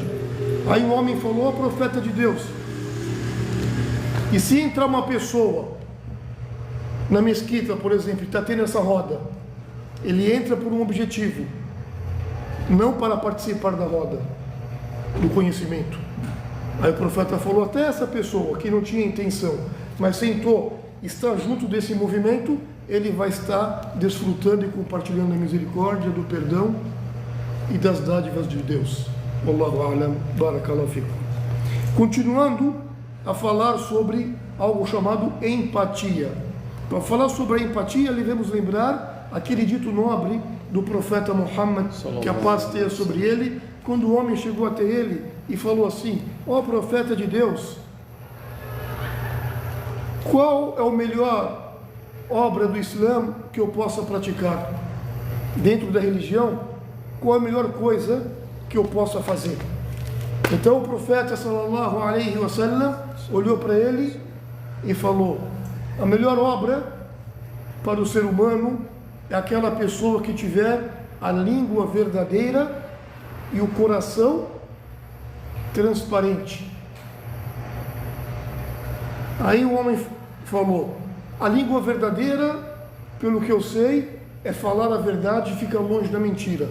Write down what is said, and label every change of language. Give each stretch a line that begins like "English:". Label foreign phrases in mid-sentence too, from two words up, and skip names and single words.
Portuguese: Aí o homem falou, profeta de Deus, e se entrar uma pessoa na mesquita, por exemplo, está tendo essa roda, ele entra por um objetivo, não para participar da roda do conhecimento. Aí o profeta falou, até essa pessoa que não tinha intenção, mas sentou, está junto desse movimento, ele vai estar desfrutando e compartilhando a misericórdia, do perdão e das dádivas de Deus.
Arabic: والله أعلم، بارك الله فيكم.
Portuguese: Continuando a falar sobre algo chamado empatia. Para falar sobre a empatia, devemos lembrar aquele dito nobre do profeta Muhammad, que a paz esteja sobre ele, quando o homem chegou até ele e falou assim, ó profeta de Deus, qual é a melhor obra do Islã que eu possa praticar? Dentro da religião, qual é a melhor coisa que eu possa fazer? Então o profeta
Arabic: صلى الله عليه وسلم
Portuguese: olhou para ele e falou, a melhor obra para o ser humano é aquela pessoa que tiver a língua verdadeira e o coração transparente. Aí o homem falou, a língua verdadeira, pelo que eu sei, é falar a verdade e ficar longe da mentira.